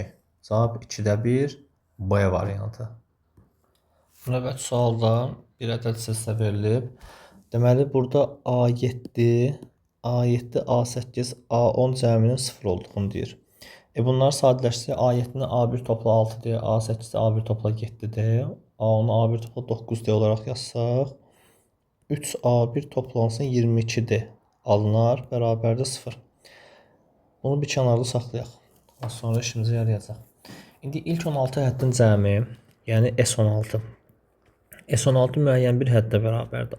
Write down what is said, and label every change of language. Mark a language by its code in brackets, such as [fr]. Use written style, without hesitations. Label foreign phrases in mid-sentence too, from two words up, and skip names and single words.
[az] Cavab 2/1 B variantı. Növbəti sualda bir ədəd silsilə verilib. Deməli, burada A7, A8, A10 cəminin 0 olduğunu deyir. Bunları sadələşdirsək, A7-ni A1 topla 6D, A8-i A1 topla 7D, A10-u A1 topla 9D olaraq yazsaq, 3A1 toplansın 22D alınar, bərabərdə 0. Bunu bir kənarda saxlayaq. Sonra işimizi yarayacaq. İndi ilk 16 həddin cəmi, yəni S16. S16 müəyyən bir həddə bərabərdir.